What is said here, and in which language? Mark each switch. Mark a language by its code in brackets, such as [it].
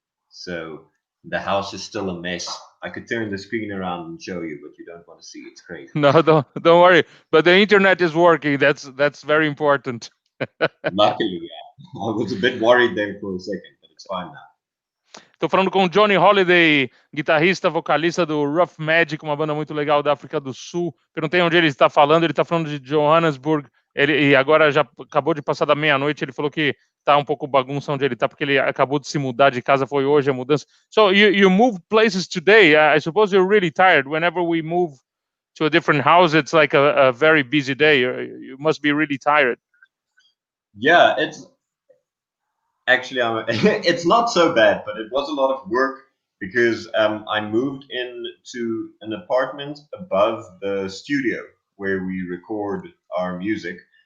[en] So the house is still a mess. I could turn the screen around and show you, but you don't want to see. It's crazy. No, don't worry. But the internet is working. That's very important. Luckily, yeah. I was a bit worried there for a second, but it's fine now. [pt] Tô falando com o Johni Holiday, guitarrista, vocalista do Ruff Majik, uma banda muito legal da África do Sul. Perguntei onde ele está falando. Ele está falando de Johannesburg. E agora já acabou de passar da meia-noite. Ele falou que tá um pouco bagunça onde ele tá, porque ele acabou de se mudar de casa, foi hoje a mudança. [en] So you moved places today. I suppose you're really tired. Whenever we move to a different house, it's like a very busy day. You must be really tired. Yeah, it's actually it's not so bad, but it was a lot of work because I moved into an apartment above the studio where we record our music.